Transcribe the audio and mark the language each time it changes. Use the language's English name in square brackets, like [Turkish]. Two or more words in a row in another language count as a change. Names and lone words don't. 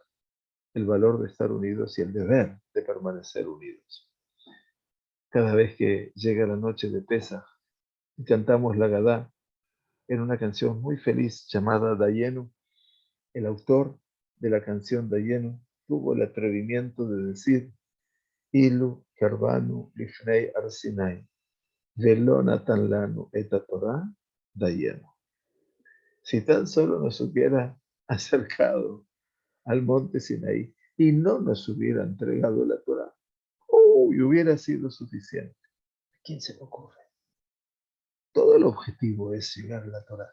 [Spanish] El valor de estar unidos y el deber de permanecer unidos. Cada vez que llega la noche de Pesaj y cantamos la Gadá en una canción muy feliz llamada Dayenu, el autor de la canción Dayenu tuvo el atrevimiento de decir [Hebrew] אילו קרבנו לפני הר סיני ולא נתן לנו את התורה דיינו. [Spanish] Si tan solo nos hubiera acercado al monte Sinaí y no nos hubiera entregado la Torah, y hubiera sido suficiente. ¿A quién se le ocurre? Todo el objetivo es llegar a la Torah.